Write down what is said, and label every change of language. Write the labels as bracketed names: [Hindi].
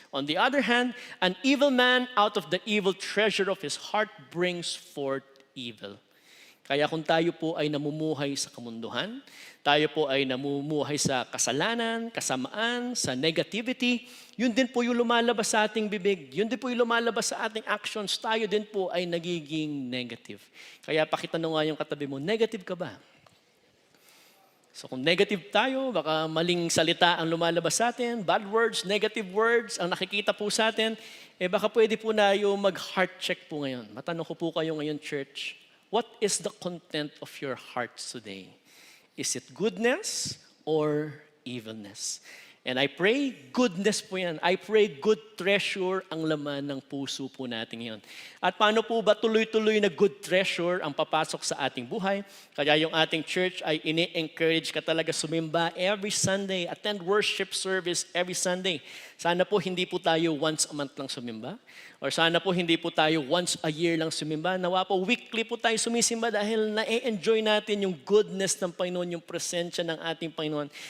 [English] On the other hand, an evil man out of the evil treasure of his heart brings forth evil. [Filipino] Kaya kung tayo po ay namumuhay sa kamunduhan, tayo po ay namumuhay sa kasalanan, kasamaan, sa negativity, yun din po yung lumalabas sa ating bibig. Yun din po yung lumalabas sa ating actions. Tayo din po ay nagiging negative. Kaya pakitanong nga yung katabi mo, negative ka ba? So kung negative tayo, baka maling salita ang lumalabas sa atin, [English] bad words, negative words, [Filipino] ang nakikita po sa atin, baka pwede po na yung mag-heart check po ngayon. Matanong ko po kayo ngayon, [English] church, what is the content of your hearts today? Is it goodness or evilness. And I pray, [Filipino] goodness po yan. [English] I pray good treasure [Filipino] ang laman ng puso po natin ngayon. At paano po ba tuloy-tuloy na good treasure ang papasok sa ating buhay? Kaya yung ating church ay ini-encourage ka talaga sumimba every Sunday, [English] attend worship service every Sunday. [Filipino] Sana po hindi po tayo [English] once a month [Filipino] lang sumimba. Or sana po hindi po tayo [English] once a year [Filipino] lang sumimba. Nawa po weekly po tayo sumisimba dahil na-enjoy natin yung goodness ng Panginoon, yung presensya ng ating Panginoon.